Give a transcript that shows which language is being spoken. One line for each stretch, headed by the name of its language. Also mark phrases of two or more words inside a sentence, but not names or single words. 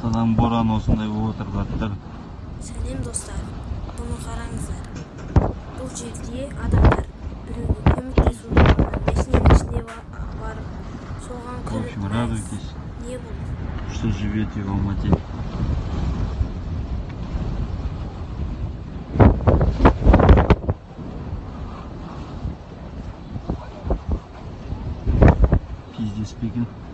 Kazakh: боран осындай болып отырғаттыр. Сәлем достар, бұны қараңыздар. Бұл жерде адамдар біреуге көмектесуге машинаның ішіне барып, соған
Russian: В общем, радуйтесь,
Kazakh: не болды?
Russian: что живете в Алмате. Пиздец speaking.